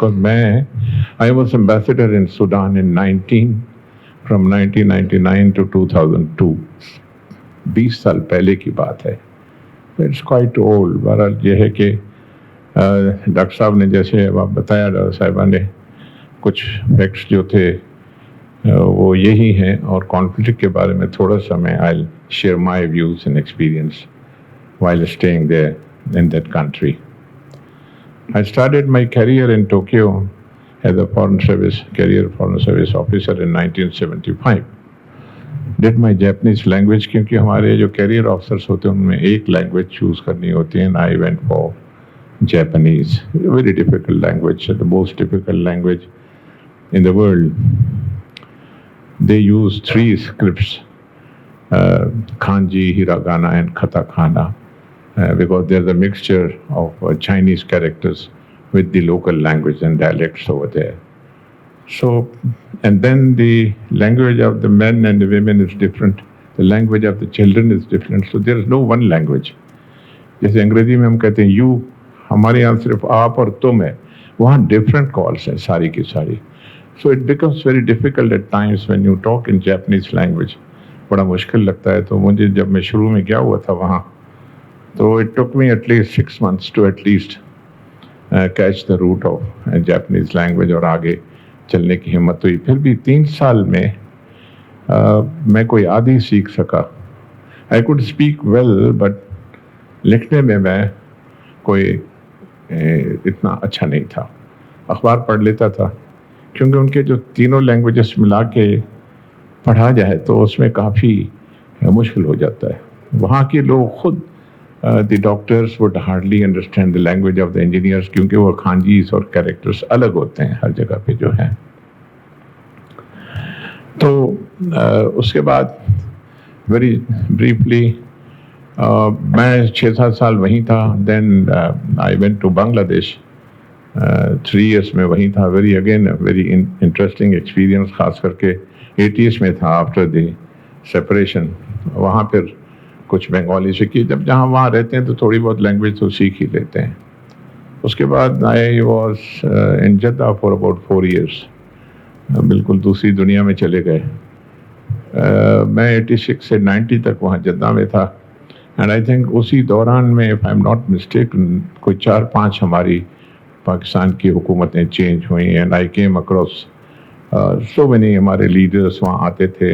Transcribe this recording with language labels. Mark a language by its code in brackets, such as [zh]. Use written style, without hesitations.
[en] Because I was ambassador in Sudan from 1999 to 2002. [hi] 20 साल पहले की बात है. [en] It's quite old. [hi] बहरहाल ये है कि डॉक्टर साहब ने जैसे अब आप बताया, डॉक्टर साहिबा ने कुछ फैक्ट्स जो थे वो यही हैं, और कॉन्फ्लिक्ट के बारे में थोड़ा सा मैं [en] I'll share my views and experience while staying there in that country. I started my career in Tokyo as a foreign service officer in 1975. Did my Japanese language, [hi] क्योंकि हमारे जो career officers होते हैं उनमें एक language choose करनी होती है, [en] and I went for Japanese. A very difficult language, the most difficult language in the world. They use 3 scripts, kanji, hiragana and katakana, because there's a mixture of Chinese characters with the local language and dialects over there. So, and then the language of the men and the women is different. The language of the children is different. So there is no one language. [hi] जैसे अंग्रेजी में हम कहते हैं you, हमारे यहाँ सिर्फ आप और तुम है, वहाँ different calls हैं सारी की सारी. [en] So it becomes very difficult at times when you talk in Japanese language. [hi] बड़ा मुश्किल लगता है. तो मुझे जब मैं शुरू में गया हुआ था वहाँ, तो [en] it took me at least 6 months to at least catch the root of Japanese language [hi] और आगे चलने की हिम्मत हुई. फिर भी 3 साल में मैं कोई आधी सीख सका. [en] I could speak well, but [hi] लिखने में मैं कोई इतना अच्छा नहीं था. अखबार पढ़ लेता था, क्योंकि उनके जो तीनों लैंग्वेजेस मिला के पढ़ा जाए तो उसमें काफ़ी मुश्किल हो जाता है. वहाँ के लोग खुद [en] the doctors would hardly understand the language of the engineers, [hi] क्योंकि वो खांजीस और कैरेक्टर्स अलग होते हैं हर जगह पे जो हैं. तो उसके बाद [en] very briefly [hi] मैं 6-7 साल वहीं था. [en] Then I went to Bangladesh. [hi] 3 years में वहीं था. [en] Very interesting experience, [hi] खास करके 80s में था [en] after the separation. [hi] वहाँ फिर कुछ बंगाली सीखी. जब जहाँ वहाँ रहते हैं तो थोड़ी बहुत लैंग्वेज तो सीख ही लेते हैं. उसके बाद [en] I was in Jeddah for about 4 years. [hi] बिल्कुल दूसरी दुनिया में चले गए. मैं 86 से 90 तक वहाँ जद्दा में था. [en] and I think [hi] उसी दौरान में, [en] if I am not mistaken, [hi] कोई 4-5 हमारी पाकिस्तान की हुकूमतें चेंज हुई. [en] and I came across so many [hi] हमारे लीडर्स वहाँ आते थे.